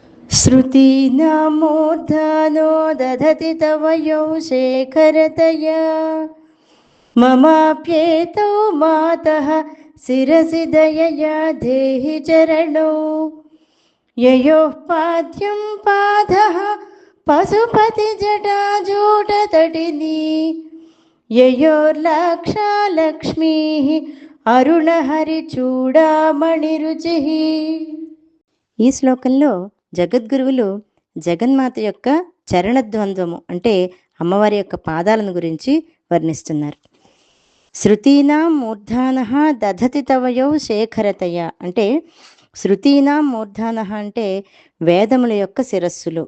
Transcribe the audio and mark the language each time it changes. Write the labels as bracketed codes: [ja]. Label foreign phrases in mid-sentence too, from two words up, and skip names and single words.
[sa] श्रुतीनामूर्धानो दधति तव यौ शेखरतया ममाप्येतौ मातः शिरसि दयया देहि चरणौ ययोः पाद्यं पादः पशुपतिजटाजूटतटिनी ययोर्लाक्षा लक्ष्मीः అరుణహరిచూడామణిరుచిః. [te] ఈ శ్లోకంలో జగద్గురువులు జగన్మాత యొక్క చరణద్వంద్వము అంటే అమ్మవారి యొక్క పాదాలను గురించి వర్ణిస్తున్నారు. [sa] శృతీనాం మూర్ధానః దధతి తవయౌ శేఖరతయ [te] అంటే [sa] శృతీనాం మూర్ధానః [te] అంటే వేదముల యొక్క శిరస్సులు.